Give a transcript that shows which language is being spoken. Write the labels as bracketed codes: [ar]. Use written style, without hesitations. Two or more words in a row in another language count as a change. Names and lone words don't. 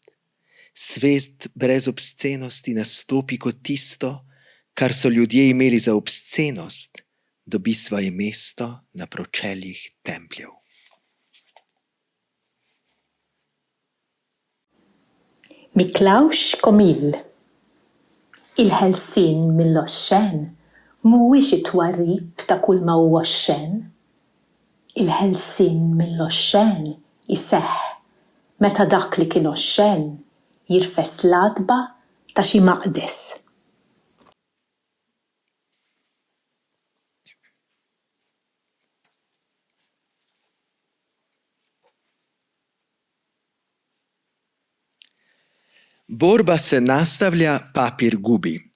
[sl] Svet brez obscenosti nastopi kot tisto, kar so ljudje imeli za obscenost, dobi svoje mesto na pročeljih templjev. Miklavž Komelj. [mt] Il-ħelsien mill-oxxen mhuwiex it-twarrib ta' kull ma huwa xxen. Il-ħelsien mill-oxxen iseħħ meta dak li kien oxxen jirfess l-adba ta' xi maqdes. [hr] Borba se nastavlja, papir gubi.